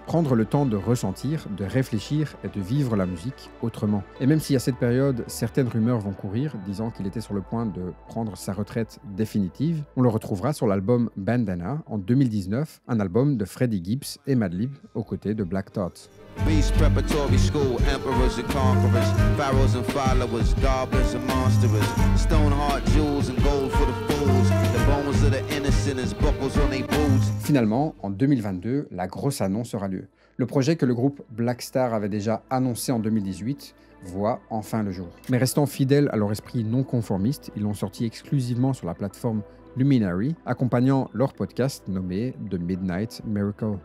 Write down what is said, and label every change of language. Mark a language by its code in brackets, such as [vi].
[fr] Prendre le temps de ressentir, de réfléchir et de vivre la musique autrement. Et même si à cette période, certaines rumeurs vont courir, disant qu'il était sur le point de prendre sa retraite définitive, on le retrouvera sur l'album Bandana en 2019, un album de Freddie Gibbs et Madlib aux côtés de Black Thought. [en] Beast preparatory school, emperors and conquerors, pharaohs and followers, goblins and monsters, stone heart jewels and gold for the fools, the bones of the innocent as buckles on their boots. [fr] Finalement, en 2022, la grosse annonce aura lieu. Le projet que le groupe Black Star avait déjà annoncé en 2018 voit enfin le jour. Mais restant fidèles à leur esprit non conformiste, ils l'ont sorti exclusivement sur la plateforme Luminary, accompagnant leur podcast nommé The Midnight Miracle.